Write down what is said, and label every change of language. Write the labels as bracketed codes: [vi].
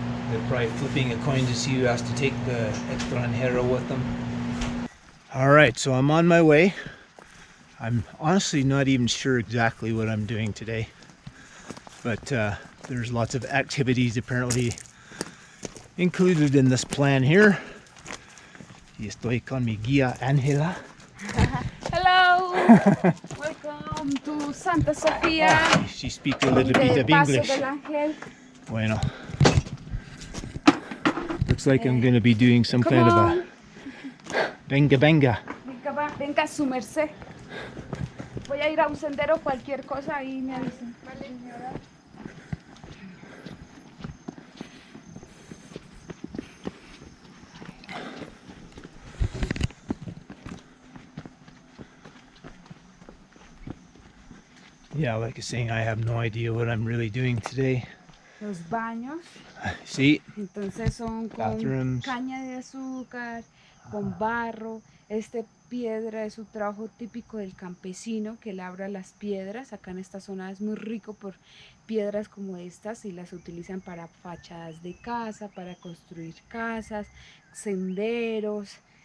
[en] They're probably flipping a coin to see who has to take the extranjero with them. Alright, so I'm on my way. I'm honestly not even sure exactly what I'm doing today, but there's lots of activities apparently included in this plan here. [es] Y estoy con mi guia Angela. [en] Hello! Welcome to Santa Sofia. Oh, she speaks a little bit of [es] Paso [en] English. [es] del Angel. Bueno. [en] Looks like I'm going to be doing some kind of a [es] venga venga. Venga, su merced. Voy a ir a un sendero, cualquier cosa ahí me avisen. Vale, señora. [en] Yeah, like I was saying, I have no idea what I'm really doing today. [es] Los baños. Sí. Entonces son con [en] Bathrooms. [es] caña de azúcar, con barro. Piedra es un trabajo típico del campesino que labra las piedras. Acá en esta zona es muy rico por piedras como estas y las utilizan para fachadas de casa, para construir casas, senderos.